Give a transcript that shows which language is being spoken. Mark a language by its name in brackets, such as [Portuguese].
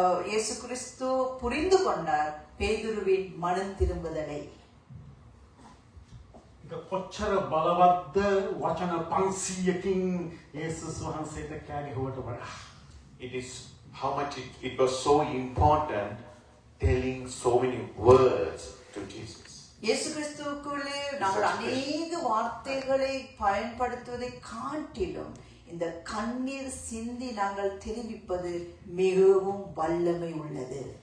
[Tamil] இயேசு கிறிஸ்து புரிந்து கொண்டார் பேதுருவின் மனம் திரும்புதலை. [Sinhala] කොච්චර බලවත්ද වචන 500කින් යේසුස් වහන්සේට කෑගහුවට වඩා. [English] It is how much it was so important telling so many words to Jesus. [Tamil] இயேசு கிறிஸ்துவுக்குள்ளே நாங்கள் அநேக வார்த்தைகளை பயன்படுத்துவதை காட்டிலும் இந்த கண்ணீர் சிந்தி நாங்கள் தெரிவிப்பது மிகவும் வல்லமை உள்ளது.